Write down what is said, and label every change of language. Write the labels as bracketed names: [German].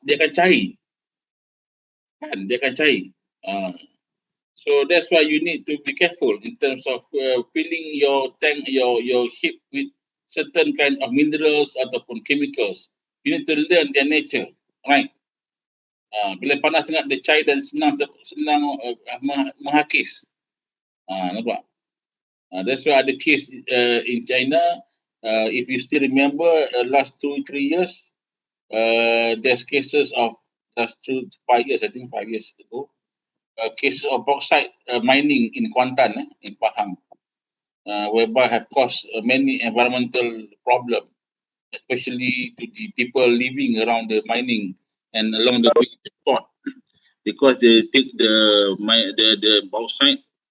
[Malay] Dia akan cair, kan? Dia akan cair. [English] So that's why you need to be careful in terms of filling your tank, your ship with certain kind of minerals ataupun chemicals. You need to learn their nature, right? [Malay] Bila panas sangat dia cair dan senang menghakis. Nampak? [English] That's why ada case in China. If you still remember, last 2-3 years, there's cases of last 5 years, I think 5 years ago, cases of bauxite mining in Kuantan, in Pahang, whereby have caused many environmental problems, especially to the people living around the mining and along the way to the port, because they take the bauxite.